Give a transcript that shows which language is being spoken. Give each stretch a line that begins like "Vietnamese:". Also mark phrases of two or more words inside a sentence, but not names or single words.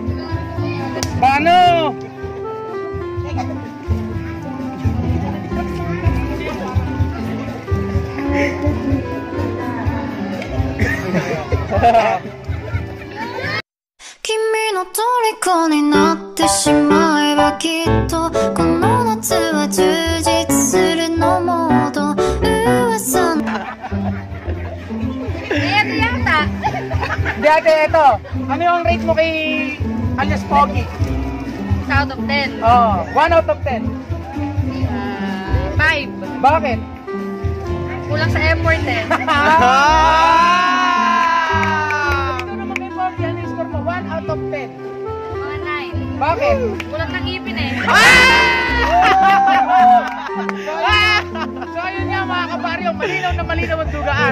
Japanese: 君の虜になってしまえばきっとこの夏は充実するのモード噂の
Filipino: Ito yata. Hindi ate, ito. Ano yung rate mo kay alias Pogi?
English: Out of 10. Oh, 1 out of 10.
Filipino: 5. Bakit? Kulang sa effort eh. Ito naman kay Pogi, ano yung score mo?
English: 1 out of 10.
Filipino: Mga 9. Bakit? Kulang ng ipin eh. So ayun nga mga kabaryo, malinaw na malinaw ang dugaan.